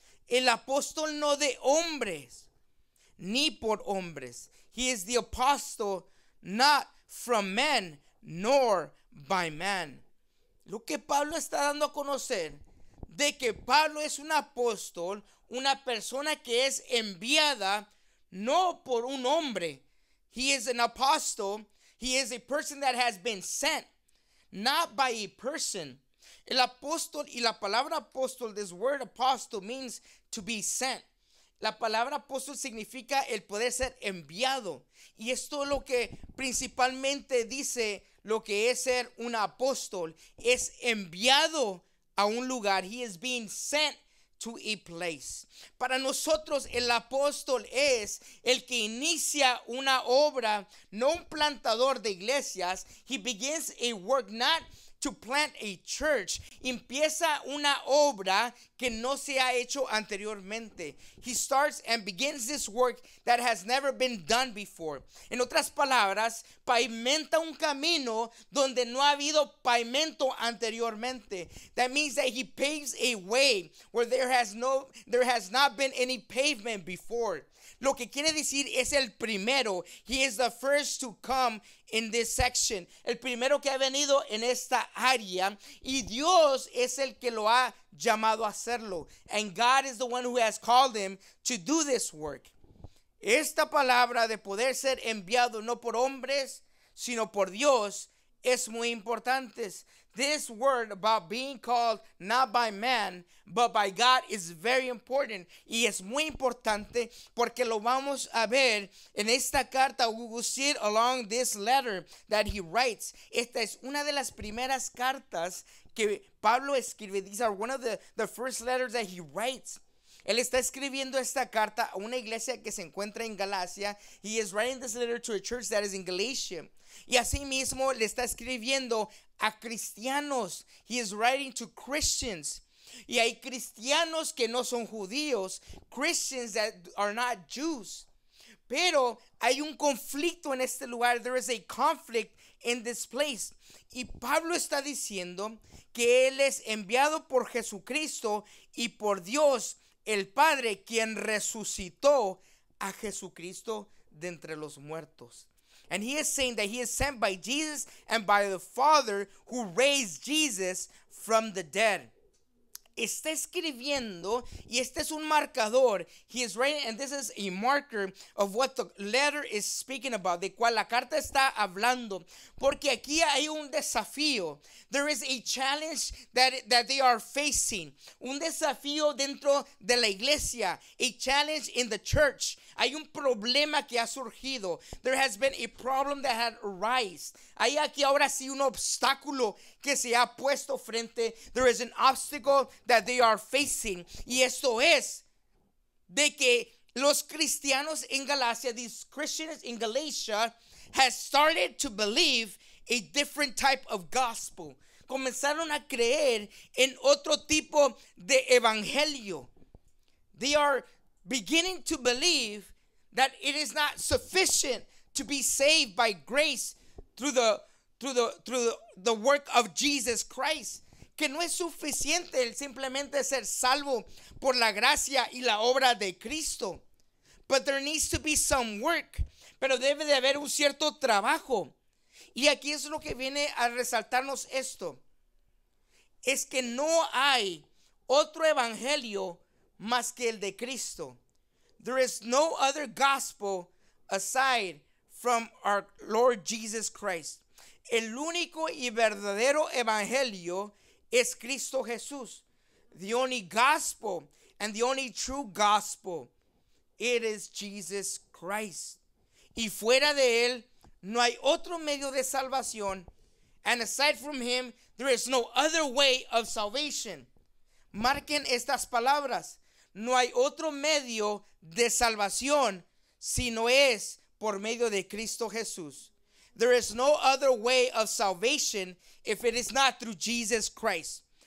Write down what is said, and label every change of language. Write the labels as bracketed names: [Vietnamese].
[Spanish] El apóstol no de hombres, ni por hombres. [English] He is the apostle not from men, nor by man. [Spanish] Lo que Pablo está dando a conocer de que Pablo es un apóstol, una persona que es enviada no por un hombre. [English] He is an apostle. He is a person that has been sent, not by a person. [Spanish] El apóstol y la palabra apóstol, [English] this word apostle means to be sent. [Spanish] La palabra apóstol significa el poder ser enviado. Y esto es lo que principalmente dice lo que es ser un apóstol. Es enviado a un lugar. [English] He is being sent to a place. [Spanish] Para nosotros el apóstol es el que inicia una obra, no un plantador de iglesias. [English] He begins a work not to plant a church. [Spanish] Empieza una obra que no se ha hecho anteriormente. [English] He starts and begins this work that has never been done before. [Spanish] En otras palabras, pavimenta un camino donde no ha habido pavimento anteriormente. [English] That means that he paves a way where there has not been any pavement before. [Spanish] Lo que quiere decir es el primero. [English] He is the first to come in this section. [Spanish] El primero que ha venido en esta área. Y Dios es el que lo ha llamado a hacerlo. [English] And God is the one who has called him to do this work. [Spanish] Esta palabra de poder ser enviado no por hombres, sino por Dios, es muy importante. [English] This word about being called not by man, but by God is very important. [Spanish] Y es muy importante porque lo vamos a ver en esta carta. [English] We will see it along this letter that he writes. [Spanish] Esta es una de las primeras cartas que Pablo escribe. [English] These are one of the first letters that he writes. [Spanish] Él está escribiendo esta carta a una iglesia que se encuentra en Galacia. [English] He is writing this letter to a church that is in Galatia. [Spanish] Y asimismo le está escribiendo a cristianos. [English] He is writing to Christians. [Spanish] Y hay cristianos que no son judíos, [English] Christians that are not Jews. [Spanish] Pero hay un conflicto en este lugar. [English] There is a conflict in this place. [Spanish] Y Pablo está diciendo que él es enviado por Jesucristo y por Dios el Padre, quien resucitó a Jesucristo de entre los muertos. [English] And he is saying that he is sent by Jesus and by the Father who raised Jesus from the dead. [Spanish] Está escribiendo, y este es un marcador. [English] He is writing, and this is a marker of what the letter is speaking about, [Spanish] de cual la carta está hablando. Porque aquí hay un desafío. [English] There is a challenge that they are facing. [Spanish] Un desafío dentro de la iglesia. [English] A challenge in the church. [Spanish] Hay un problema que ha surgido. [English] There has been a problem that had arisen. [Spanish] Hay aquí ahora sí un obstáculo que se ha puesto frente. [English] There is an obstacle that they are facing. [Spanish] Y esto es de que los cristianos en Galacia, [English] these Christians in Galatia, has started to believe a different type of gospel. [Spanish] Comenzaron a creer en otro tipo de evangelio. [English] They are beginning to believe that it is not sufficient to be saved by grace through the work of Jesus Christ. [Spanish] Que no es suficiente el simplemente ser salvo por la gracia y la obra de Cristo. [English] But there needs to be some work. [Spanish] Pero debe de haber un cierto trabajo. Y aquí es lo que viene a resaltarnos esto. Es que no hay otro evangelio más que el de Cristo. [English] There is no other gospel aside from our Lord Jesus Christ. [Spanish] El único y verdadero evangelio es Cristo Jesús. [English] The only gospel and the only true gospel, it is Jesus Christ. [Spanish] Y fuera de él no hay otro medio de salvación. [English] And aside from him, there is no other way of salvation. [Spanish] Marquen estas palabras. No hay otro medio de salvación si no es por medio de Cristo Jesús. [English] There is no other way of salvation if it is not through Jesus Christ.